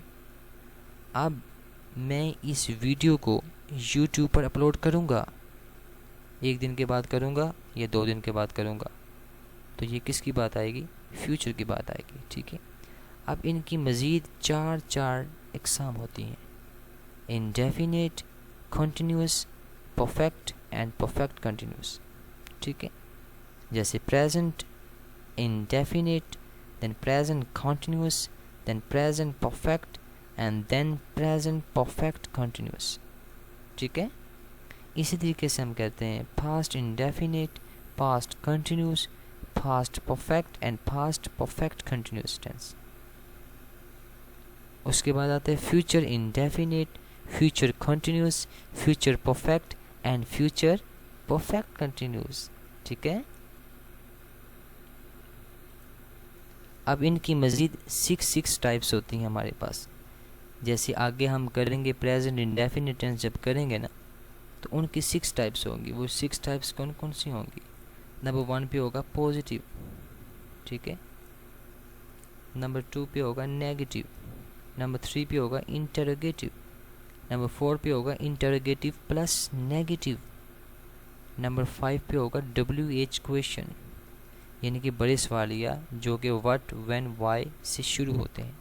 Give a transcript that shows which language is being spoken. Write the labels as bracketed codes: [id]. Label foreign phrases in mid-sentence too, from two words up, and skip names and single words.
[ur] اب میں اس ویڈیو کو YouTube پر اپلوڈ کروں گا، 1 دن کے بعد کروں گا یا 2 دن کے بعد کروں گا، تو یہ کس کی بات آئے گی، فیوچر کی بات آئے گی. ٹھیک ہے، اب ان کی مزید 4 اقسام ہوتی ہیں, [en] indefinite, continuous, perfect and perfect continuous. [ur] ٹھیک ہے، جیسے [en] present indefinite, then present continuous, then present perfect and then present perfect continuous। [ur] ٹھیک ہے، اسی طریقے سے ہم کہتے ہیں [en] past indefinite, past continuous, past perfect and past perfect continuous tense। [ur] اس کے بعد آتے ہیں [en] future indefinite, future continuous, future perfect and future perfect continuous। [ur] ٹھیک ہے، اب ان کی مزید 6 ٹائپس ہوتی ہیں ہمارے پاس. جیسے آگے ہم کریں گے [en] present indefinite tense [ur] جب کریں گے نا، تو ان کی 6 ٹائپس ہوں گی. وہ 6 ٹائپس کون کون سی ہوں گی، نمبر 1 پہ ہوگا پازیٹو، ٹھیک ہے، نمبر 2 پہ ہوگا نیگیٹو، نمبر 3 پہ ہوگا انٹروگیٹو، نمبر 4 پہ ہوگا [en] interrogative plus negative, [ur] نمبر 5 پہ ہوگا [en] WH question, [ur] یعنی کہ بڑے سوالیہ جو کہ [en] what, when, why [ur] سے شروع ہوتے ہیں.